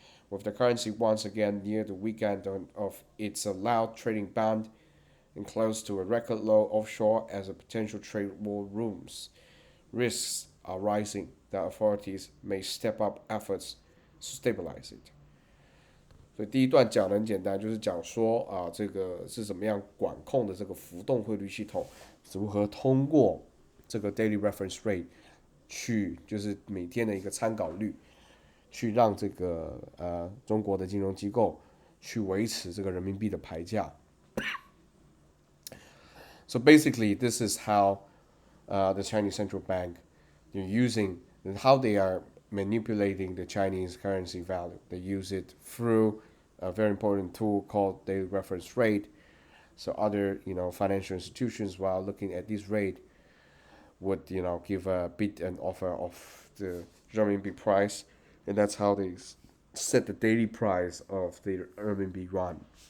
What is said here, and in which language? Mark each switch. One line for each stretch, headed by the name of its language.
English: With the currency once again near the weak end of its allowed trading band and close to a record low offshore as a potential trade war looms, risks are rising that authorities may step up efforts to stabilize it.
Chinese: 所以第一段讲的很简单，就是讲说这个是怎么样管控的这个浮动汇率系统，如何通过这个
English: daily reference rate
Chinese: 去，就是每天的一个参考率，去让这个中国的金融机构去维持这个人民币的牌价。
English: So basically, this is how the Chinese central bank they're using and how they are manipulating the Chinese currency value. They use it through a very important tool called daily reference rate. So other financial institutions, while looking at this rate, would give a bid and offer of the renminbi price, and that's how they set the daily price of the renminbi yuan.